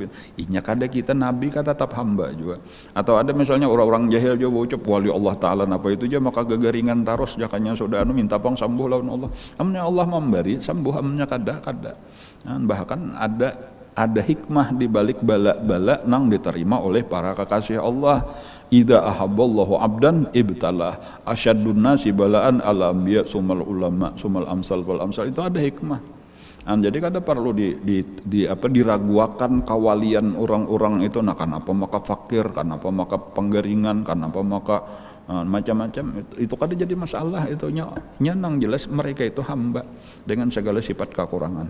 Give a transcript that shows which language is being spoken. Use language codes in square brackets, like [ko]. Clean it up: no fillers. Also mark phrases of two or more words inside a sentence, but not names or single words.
[bjn] Inya kada kita Nabi kata tetap hamba juga. Atau ada misalnya orang-orang jahil juga ucap wali Allah Ta'ala napa itu aja maka gegaringan taros jakanya sudah minta pang sembuh lawan Allah. Amnya Allah memberi sembuh, amnya kada. Bahkan ada hikmah di balik bala-bala nang diterima oleh para kekasih Allah. [ar] إذا أحب الله عبدا ابتلاه أشد الناس بلاء الأنبياء ثم العلماء ثم الأمثل والأمثل. [bjn] Itu ada hikmah. Jadi kada perlu diragukan kawalian orang-orang itu. Nah, kenapa maka fakir, kenapa maka penggeringan, kenapa maka macam-macam itu kada jadi masalah. Itu nang jelas mereka itu hamba dengan segala sifat kekurangan.